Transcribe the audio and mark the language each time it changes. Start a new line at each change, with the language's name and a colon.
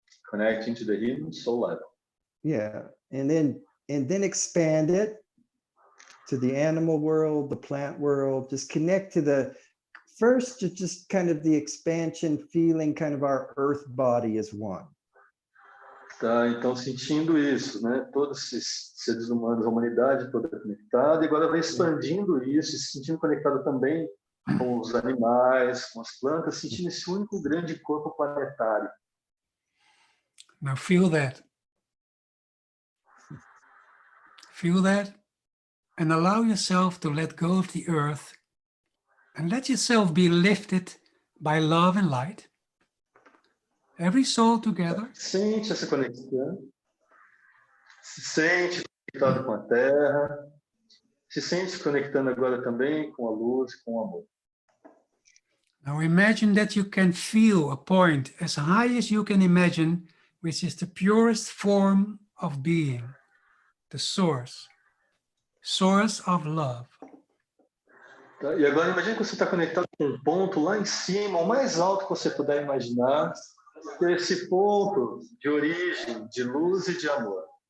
English: Connecting to the human soul level. Yeah, and then expand it to the animal world, the plant world. Just connect to the first, just kind of the expansion, feeling kind of our earth body as one.
Portuguese: Tá, então sentindo isso, né? Todos esses seres humanos, a humanidade toda conectada, e agora vai expandindo isso, se sentindo conectado também com os animais, com as plantas, sentindo esse único grande corpo planetário.
English: Now feel that. Feel that and allow yourself to let go of the earth and let yourself be lifted by love and light. Every soul together.
Portuguese: Sente essa conexão. Se sente conectado com a terra. Se sente se conectando agora também com a luz, com o amor.
English: Now imagine that you can feel a point as high as you can imagine, which is the purest form of being, the source of love.
Portuguese: Tá? E agora imagine que você está conectado com um ponto lá em cima, o mais alto que você puder imaginar, que é esse ponto de origem, de luz e de amor.